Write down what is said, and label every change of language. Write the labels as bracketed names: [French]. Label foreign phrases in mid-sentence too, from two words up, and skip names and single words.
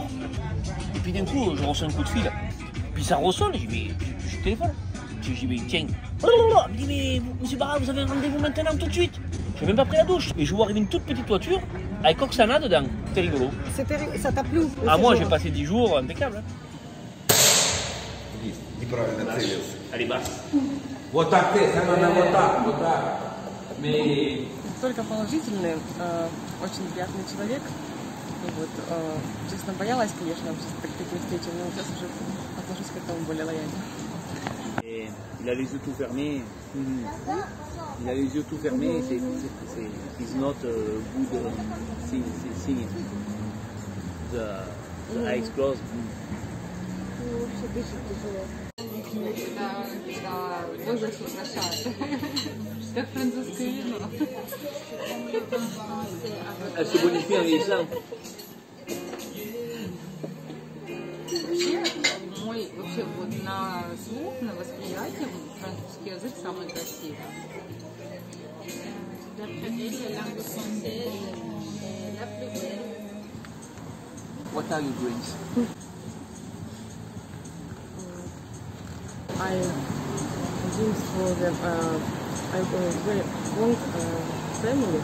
[French] Et puis d'un coup, je reçois un coup de fil. Puis ça ressonne, je dis, mais je téléphone. Je dis, mais tiens. Elle me dit, mais monsieur Barra, vous avez un rendez-vous maintenant tout de suite. Je n'ai même pas pris la douche. Et je vois arriver une toute petite voiture avec Oksana dedans. C'était rigolo. Ça t'a plu? Ah, moi, j'ai passé 10 jours impeccable. [Russian] Неправильно целился. [French] Allez, bas. [Russian] Вот так ты, она вот так, вот так. [French] Mais... [Russian] Только положительный, очень приятный человек. Вот, честно, боялась, конечно, к таким встречам, но сейчас уже отношусь к этому более лояльно. [French] Et il a les yeux tout fermés. Il a les yeux tout fermés. [English] He's not good seeing. The eyes closed. [Russian] ему вообще дышать тяжело. Когда возраст украшает. Как французское вино. [French] Elle se bonifie en vieillissant. [Russian] Вообще вот на слух, на восприятие французский язык самый красивый. [English] What are your dreams? I dreams for them. I very want family.